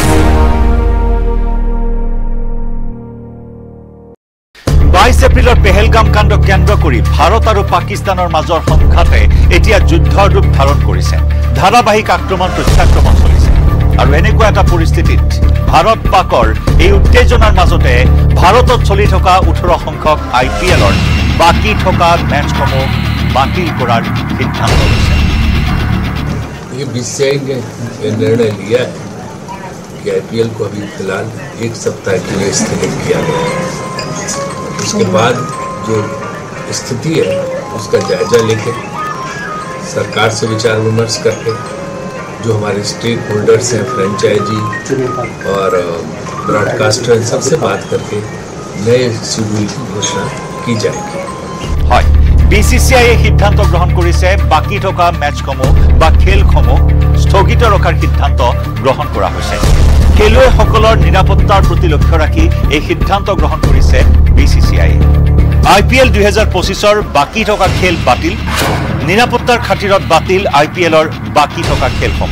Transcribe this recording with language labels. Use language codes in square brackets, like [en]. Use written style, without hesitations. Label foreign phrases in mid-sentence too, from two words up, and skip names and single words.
[as] 22 এপ্ৰিলৰ পেহেলগাম কাণ্ড কেন্দ্ৰ কৰি ভাৰত আৰু পাকিস্তানৰ মাজৰ সংঘাতে এতিয়া যুদ্ধৰ ৰূপ ধাৰণ কৰিছে। ধাৰাবাহিক আক্ৰমণ প্ৰত্যাক্ৰমণ চলিছে, আৰু এনেকুৱা এটা পৰিস্থিতিত ভাৰত পাকৰ এই উত্তেজনাৰ মাজতে ভাৰতত চলি থকা 18 সংখ্যক IPLৰ বাকী থকা মেচসমূহ বাতিল কৰাৰ সিদ্ধান্ত লৈছে। [hi] ये बीच से निर्णय लिया कि IPL को अभी फिलहाल 1 सप्ताह के लिए स्थगित किया गया है। उसके बाद जो स्थिति है उसका जायजा लेके सरकार से विचार विमर्श करके जो हमारे [en] stakeholders [hi] हैं, फ्रेंचाइजी और ब्रॉडकास्टर, सबसे बात करके नए शेड्यूल की घोषणा की जाएगी। [as] হয় BCCI সিদ্ধান্ত গ্রহণ করেছে বাকি থকা ম্যাচসমূহ বা খেলসমূহ স্থগিত ৰখাৰ সিদ্ধান্ত গ্ৰহণ কৰা হৈছে। খেলুৱৈসকলৰ নিৰাপত্তাৰ প্ৰতি লক্ষ্য ৰাখি এই সিদ্ধান্ত গ্ৰহণ কৰিছে BCCI। IPL 2025ৰ বাকি থকা খেল বাতিল, নিৰাপত্তাৰ খাতিৰত বাতিল IPLৰ বাকি থকা খেলসমূহ।